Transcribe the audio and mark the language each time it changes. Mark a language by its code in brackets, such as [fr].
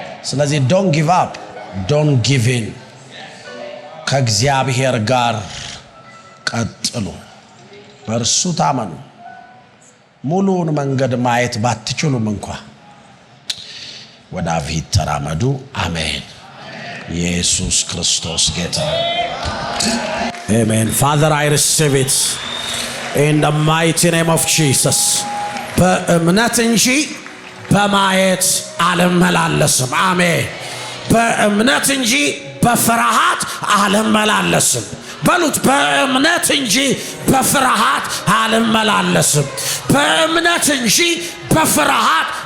[am] ስለዚህ [en] don't give up don't give in [am] ከእግዚአብሔር ጋር ቀጥሉ በእርሱ ታመኑ ሙሉን መንገድ ማየት ባትችሉም እንኳን ወደፊት ተራመዱ አሜን ኢየሱስ ክርስቶስ ጌታ Amen. [en] Father, I receive it in the mighty name of Jesus. [am] በእምነት እንጂ በማየት አልመላለስም አሜን በእምነት እንጂ በፍርሃት አልመላለስም በሉት በእምነት እንጂ በፍርሃት አልመላለስም በእምነት እንጂ በፍርሃት